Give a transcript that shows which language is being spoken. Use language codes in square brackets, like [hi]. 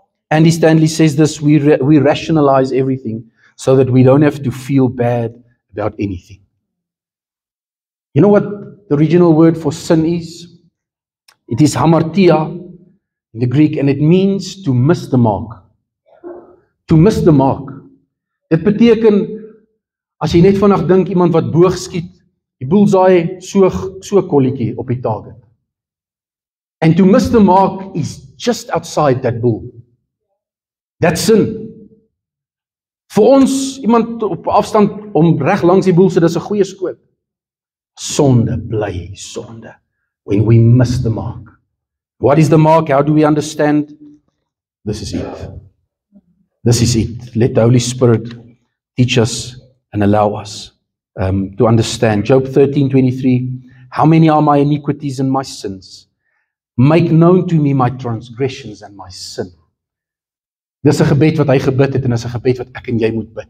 [en] Andy Stanley says this, we rationalize everything so that we don't have to feel bad about anything. You know what the original word for sin is? It is hamartia in the Greek, and it means to miss the mark. To miss the mark. [af] Dit beteken, as jy net vandag dink, iemand wat boog skiet, die bullseye so kolletjie op die target. [en] And to miss the mark is just outside that bull. That's sin. [af] Vir ons, iemand op afstand om reg langs die boel sit, dis 'n goeie skoot. Sonde bly sonde. [en] When we miss the mark. What is the mark? How do we understand? This is it. This is it. Let the Holy Spirit teach us and allow us to understand. Job 13:23. How many are my iniquities and my sins? Make known to me my transgressions and my sin. [af] Dis 'n gebed wat hy gebid het, en dis 'n gebed wat ek en jy moet bid.